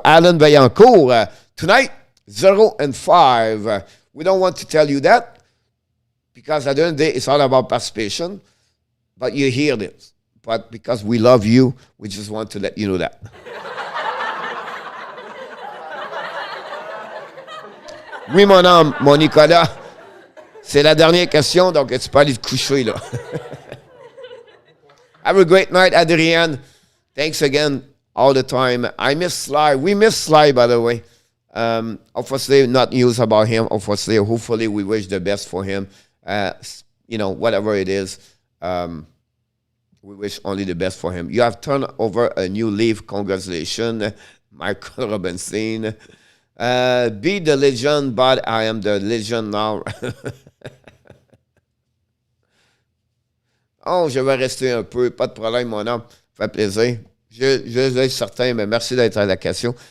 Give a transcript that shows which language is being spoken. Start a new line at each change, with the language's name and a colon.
English: Alan Vaillancourt, tonight, 0-5. We don't want to tell you that because at the end of the day, it's all about participation, but you hear this. But because we love you, we just want to let you know that.
French: Oui, mon homme, mon Nicolas. C'est la dernière question, donc tu peux aller te coucher, là.
English: Have a great night, Adrian. Thanks again all the time. I miss Sly. We miss Sly, by the way. Obviously, not news about him. Obviously, hopefully, we wish the best for him. Whatever it is. We wish only the best for him. You have turned over a new leaf. Congratulations, Michael Robinson. Be the legend, but I am the legend now.
French: Oh, je vais rester un peu. Pas de problème, mon homme. Ça fait plaisir. Je suis certain, mais merci d'être à la question.